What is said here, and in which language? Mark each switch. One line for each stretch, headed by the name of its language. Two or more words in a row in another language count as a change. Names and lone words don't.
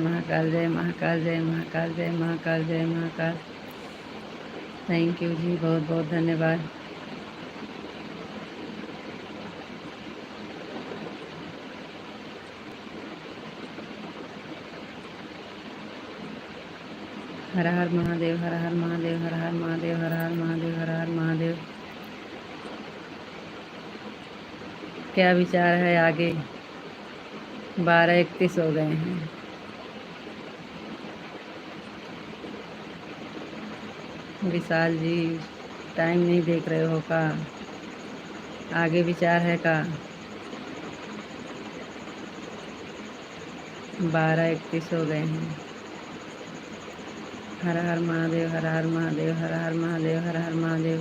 Hindi: महाकाल, जय महाकाल, जय महाकाल, जय महाकाल, जय महाकाल।
English: thank you
Hindi: जी, बहुत बहुत धन्यवाद। हर हर महादेव, हर हर महादेव, हर हर महादेव, हर हर महादेव, हर हर महादेव। क्या विचार है आगे? 12:31 हो गए हैं। विशाल जी, टाइम नहीं देख रहे हो का? आगे विचार है का? 12:31 हो गए हैं। हर हर महादेव, हर हर महादेव, हर हर महादेव, हर हर महादेव।